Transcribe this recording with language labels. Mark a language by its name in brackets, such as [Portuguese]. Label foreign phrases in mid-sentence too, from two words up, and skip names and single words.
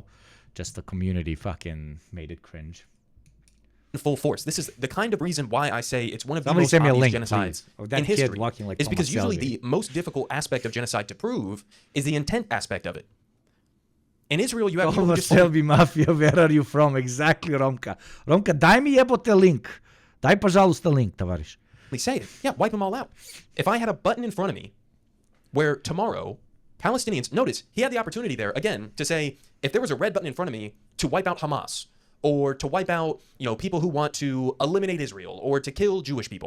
[English] Just the community fucking made it cringe. Full force. This is the kind of reason why I say it's one of the Somebody most send me a obvious link, genocides that in history. Kid walking like is because Thomas usually Shelby. the most difficult aspect of genocide to prove is the intent aspect of it. In Israel, you have people who Thomas just... Shelby Mafia, where are you from? Exactly, Romka. [Serbian] Romka, daj mi jebote link. [Russian] Daj пожалуйста link, товарищ. [English] Say it. Yeah, wipe them all out. If I had a button in front of me where tomorrow Palestinians... Notice, he had the opportunity there, again, to say, if there was a red button in front of me to wipe out Hamas, or to wipe out, people who want to eliminate Israel, or to kill Jewish people.